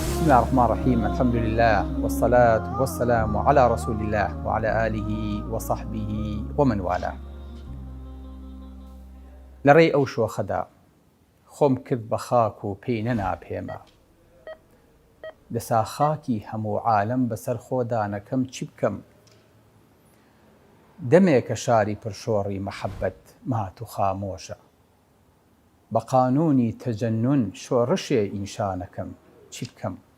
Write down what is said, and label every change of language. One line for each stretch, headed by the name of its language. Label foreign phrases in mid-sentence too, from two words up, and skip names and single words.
Arabic: الله الرحمن الرحيم. الحمد لله والصلاة والسلام على رسول الله وعلى آله وصحبه ومن والاه.
Central Kurdish: لري أو شو خدا خۆم کرد بە خاک و پێی نەناپێمە، لەسا خاکی هەموو عالەم بەسەر خۆدانەکەم چی بکەم؟ دەمێکە شاری پرشۆڕی مەحەبەت مات و خامۆشە، بە قانونی تەجەنون شۆڕشێ ئینشانەکەم چی بکەم؟